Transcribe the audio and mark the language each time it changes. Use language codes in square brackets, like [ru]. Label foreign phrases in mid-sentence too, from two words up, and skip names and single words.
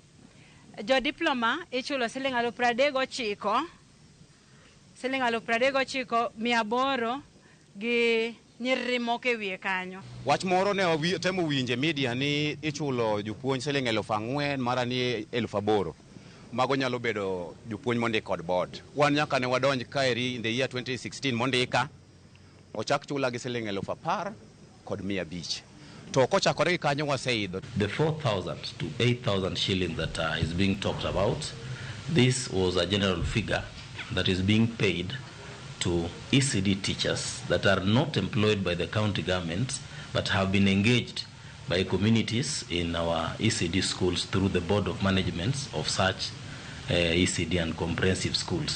[luo] Jo diploma ichulo Sh39,039 Sh39,800 gi nyiriri moko ewiye kanyo. Wach moro ne temo winje media ni ichulo jopuonj Sh4,000 mara ni 8,000. Mago nyalo bedo jopuonj mondik kod board. Wan nyaka ne wadonj kaeri [en] in the year 2016 [luo] mondika ochak chula gi Sh10,010 kod 500. To kochakore gi kanyo waseidho. [en] The 4,000 to 8,000 shillings that is being talked about, this was a general figure that is being paid to ECD teachers that are not employed by the county governments but have been engaged by communities in our ECD schools through the board of managements of such ECD and comprehensive schools.